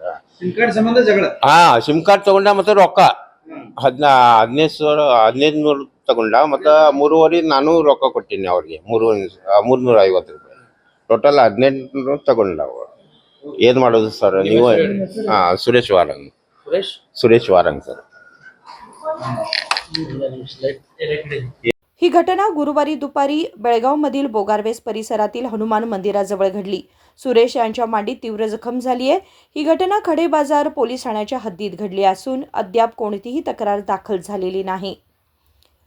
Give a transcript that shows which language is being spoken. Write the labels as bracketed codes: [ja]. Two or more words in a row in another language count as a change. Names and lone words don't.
[kn] ಸಿಮ್ ಕಾರ್ಡ್ ತಗೊಂಡ ಮತ್ತೆ ರೊಕ್ಕ 1,500 ತಗೊಂಡ, ಮತ್ತು 3,500 ನಾನು ರೊಕ್ಕ ಕೊಟ್ಟಿನಿ ಅವ್ರಿಗೆ, 350 ರೂಪಾಯಿ, ಟೋಟಲ್ 1,800 ತಗೊಂಡ। ಏನ್ ಮಾಡೋದು ಸರ್ ನೀವು? ಸುರೇಶ್ ವಾರಂಗ್ ಸರ್। [mr] ही घटना गुरुवारी दुपारी बेळगावमधील बोगारवेस परिसरातील हनुमान मंदिराजवळ घडली। सुरेश यांच्या मांडीत तीव्र जखम झाली आहे। ही घटना खडे बाजार पोलीस ठाण्याच्या हद्दीत घडली असून अद्याप कोणतीही तक्रार दाखल झालेली नाही।